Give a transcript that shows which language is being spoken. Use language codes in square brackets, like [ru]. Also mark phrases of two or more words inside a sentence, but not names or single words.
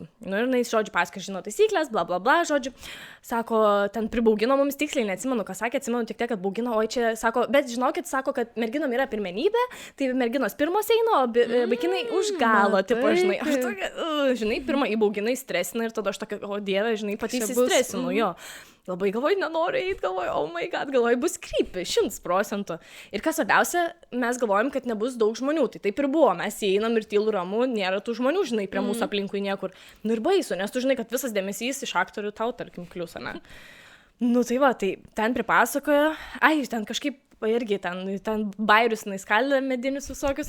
[lt] Nu ir jinai, žodžiu, pasakė, žino taisyklės, bla bla bla, žodžiu, sako, ten pribaugino mums tiksliai, neatsimenu, ką sakė, atsimenu tik tiek, kad baugino, oi čia, sako, bet žinokit, sako, kad merginom yra pirmenybė, tai merginos pirmos eina, o vaikinai už galo, tipo, žinai, aš tokia, žinai, pirmą įbauginai stresina ir tada aš tokia, o dieve, žinai, pati Čia bus, įsistresinu, jo. Labai galvoju, nenoriu eiti, galvoju, [en] oh my god, [lt] galvoju, bus krypi, 100%. Ir kas svarbiausia, mes galvojom, kad nebus daug žmonių, tai taip ir buvo, mes įeinam ir tylų ramu, nėra tų žmonių, žinai, prie mūsų aplinkui niekur. Nu ir baisu, nes tu žinai, kad visas dėmesys iš aktorių tau, tarkim, klius, ne? Nu tai va, tai ten pripasakoja, ten kažkaip irgi, ten bairius, skaldė medinius visokius.